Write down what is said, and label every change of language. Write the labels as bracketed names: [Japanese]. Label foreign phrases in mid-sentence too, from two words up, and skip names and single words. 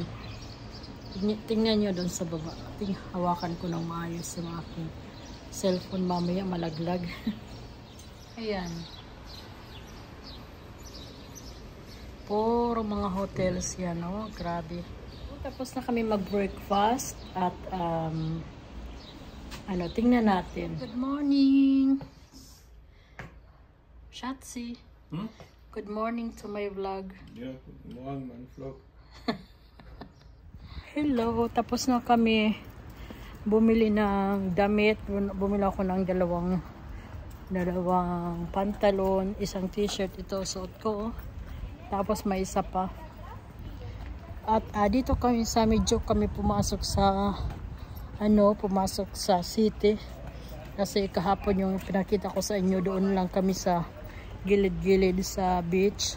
[Filipino] Tingnan nyo doon sa baba. Hawakan ko ng maayos yung aking cellphone, mamaya malaglag. Ayan. Puro mga hotels yan, oh. Grabe. Tapos na kami mag-breakfast at tingnan natin. [English] Good morning. Shatsi. Good morning to my vlog. [German] Ja, guten Morgen, mein Vlog. [English] Hello. [Filipino] Tapos na kami bumili ng damit. Bumili ako ng dalawang pantalon, isang t-shirt. Ito suot ko oh. Tapos may isa pa. At dito kami sa medyo kami pumasok sa city kasi kahapon yung pinakita ko sa inyo, doon lang kami sa gilid-gilid sa beach.